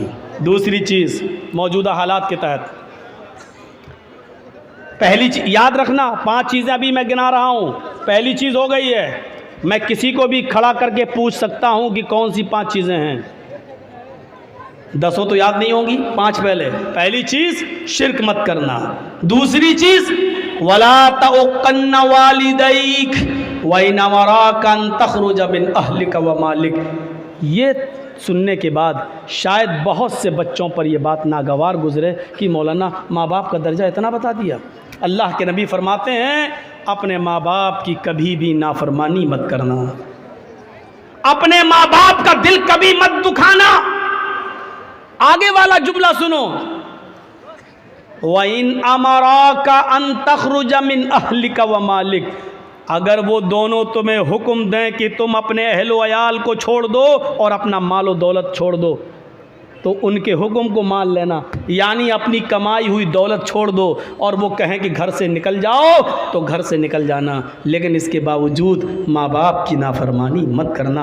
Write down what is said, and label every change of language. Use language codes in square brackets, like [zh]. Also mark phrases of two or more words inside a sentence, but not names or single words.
[hi] दूसरी चीज़, मौजूदा हालात के तहत पहली चीज याद रखना, 5 चीज़ें अभी मैं गिना रहा हूँ। पहली चीज़ हो गई है, मैं किसी को भी खड़ा करके पूछ सकता हूँ कि कौन सी 5 चीज़ें हैं। 10 तो याद नहीं होंगी, 5 पहले। पहली चीज़, शिर्क मत करना। दूसरी चीज़, [ar] ولا تعقن والديك وإن أمراك أن تخرج من أهلك ومالك. [hi] ये सुनने के बाद शायद बहुत से बच्चों पर यह बात नागवार गुजरे कि मौलाना माँ बाप का दर्जा इतना बता दिया। अल्लाह के नबी फरमाते हैं, अपने माँ बाप की कभी भी नाफरमानी मत करना, अपने माँ बाप का दिल कभी मत दुखाना। आगे वाला जुमला सुनो, [ar] وإن أمراك أن تخرج من أهلك ومالك, [hi] अगर वो दोनों तुम्हें हुक्म दें कि तुम अपने अहल व अयाल को छोड़ दो और अपना मालो दौलत छोड़ दो, तो उनके हुक्म को मान लेना, यानी अपनी कमाई हुई दौलत छोड़ दो। और वो कहें कि घर से निकल जाओ तो घर से निकल जाना, लेकिन इसके बावजूद माँ बाप की नाफरमानी मत करना।